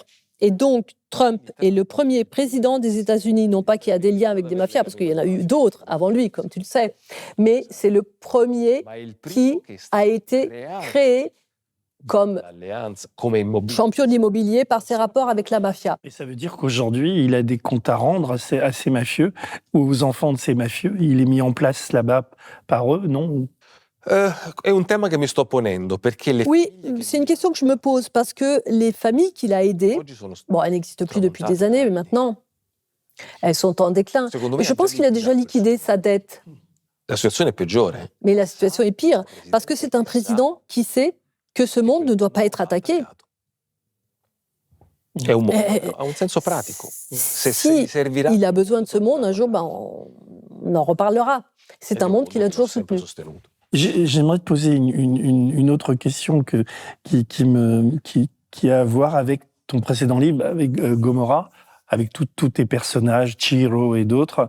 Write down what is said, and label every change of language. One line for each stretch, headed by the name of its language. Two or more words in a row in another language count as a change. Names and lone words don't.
French: Et donc, Trump est le premier président des États-Unis, non pas qui a des liens avec des mafias, parce qu'il y en a eu d'autres avant lui, comme tu le sais, mais c'est le premier qui a été créé comme champion de l'immobilier par ses rapports avec la mafia. Et ça veut dire qu'aujourd'hui, il a des comptes à rendre à ces mafieux, ou aux enfants de ces mafieux. Il est mis en place là-bas par eux, non?
Italian: È un tema che mi sto ponendo perché
French: Oui, c'est une question que je me pose parce que les familles qu'il a aidées, bon, elles n'existent plus depuis des années, mais maintenant, elles sont en déclin. Et je pense qu'il a déjà liquidé sa dette.
Italian: La situazione è peggiore.
French: Mais la situation est pire parce que c'est un président qui sait que ce monde ne doit pas être attaqué.
Italian: È un ha un senso pratico.
French: Si il a besoin de ce monde, un jour, on en reparlera. C'est un monde qu'il a toujours soutenu. J'aimerais te poser une autre question qui a à voir avec ton précédent livre, avec Gomorrah, avec tous tes personnages, Ciro et d'autres.